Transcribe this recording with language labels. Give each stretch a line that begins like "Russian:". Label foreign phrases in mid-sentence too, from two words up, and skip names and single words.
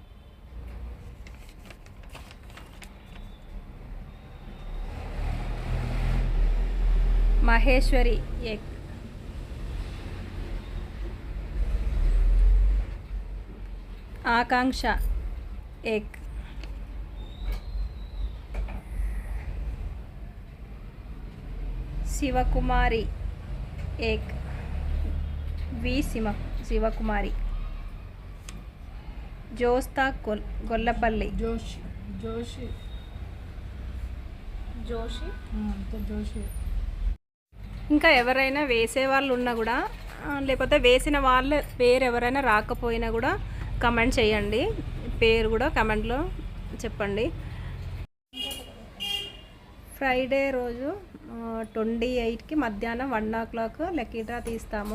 Telugu: महेश्वरी 1, आकांक्षा 1, शिवकुमारी 1, वी शिवकुमारी, जोस्ता गोल्लपल्ली, जोशी ఇంకా ఎవరైనా వేసే వాళ్ళు ఉన్నా కూడా, లేకపోతే వేసిన వాళ్ళ పేరు ఎవరైనా రాకపోయినా కూడా కమెంట్ చేయండి. పేరు కూడా కమెంట్లో చెప్పండి. ఫ్రైడే రోజు 28కి మధ్యాహ్నం 1 o'clock లక్కీ డ్రా తీస్తాము.